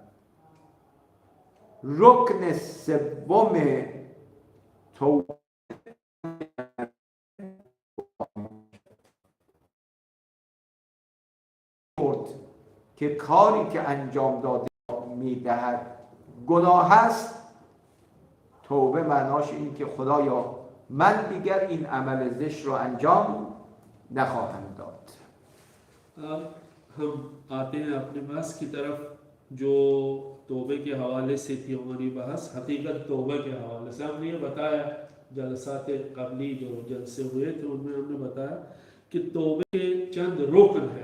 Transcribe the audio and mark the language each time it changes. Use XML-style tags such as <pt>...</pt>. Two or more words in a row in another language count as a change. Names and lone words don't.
<fa>رکن سوم توبه که کاری که انجام داده میدهد گناه است، توبه معناش این که خدایا من دیگر این عمل زشت رو انجام نخواهم داد.</fa> <hi>हम आते हैं अपने बहस की तरफ, जो तौबे के हवाले से थी हमारी बहस, हकीकत तौबे के हवाले से हमने ये बताया, जलसात कबली जो जलसे हुए थे उनमें हमने बताया कि तौबे के चंद रुकन है।</hi>